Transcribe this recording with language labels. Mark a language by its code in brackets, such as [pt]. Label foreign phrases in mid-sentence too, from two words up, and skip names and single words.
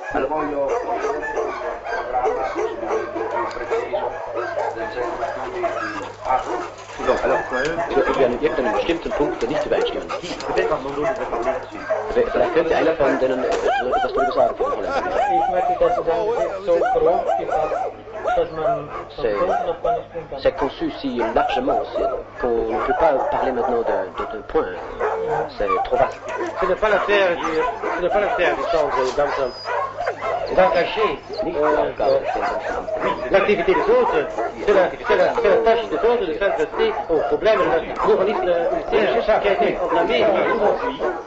[de] Wir können in bestimmten Punkten nicht übereinstimmen. Vielleicht könnte einer von denen etwas darüber sagen für den Holländer. Ich möchte, dass es so grob gefasst, dass man von Punkt nach Punkt springen kann. [fr] C'est conçu si largement qu'on ne peut pas parler maintenant de points. C'est trop vaste. Ce n'est pas l'affaire d'engager l'activité des autres, c'est la tâche des autres de s'adresser aux problèmes du pluralisme ultime qui a été proclamé par nous aussi.